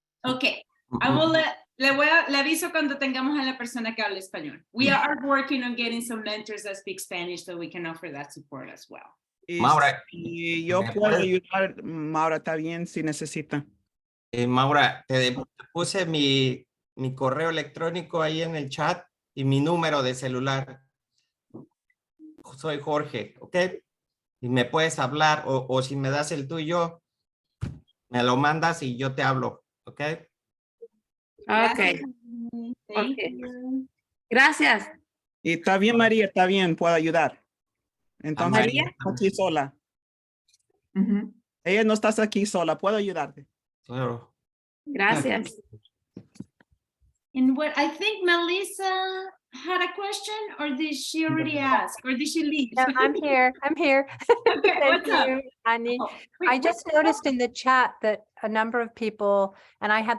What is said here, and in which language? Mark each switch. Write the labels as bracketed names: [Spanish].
[Spanish] Ok, le aviso cuando tengamos a la persona que hable español. [English] We are working on getting some mentors that speak Spanish so we can offer that support as well. [Spanish] Maura, y yo puedo ayudar, Maura, está bien si necesita. Maura, te puse mi correo electrónico ahí en el chat y mi número de celular. Soy Jorge, ¿ok? Y me puedes hablar o si me das el tuyo, me lo mandas y yo te hablo, ¿ok? Ok. Gracias. Y está bien, María, está bien, puedo ayudar. Entonces, María. aquí sola. Ella no estás aquí sola, puedo ayudarte. Claro. Gracias. [English] And what I think Melissa had a question, or did she already ask, or did she leave? No, I'm here. I'm here. Okay, Thank what's up? you, Annie. Oh, I just noticed in the chat that a number of people, and I had this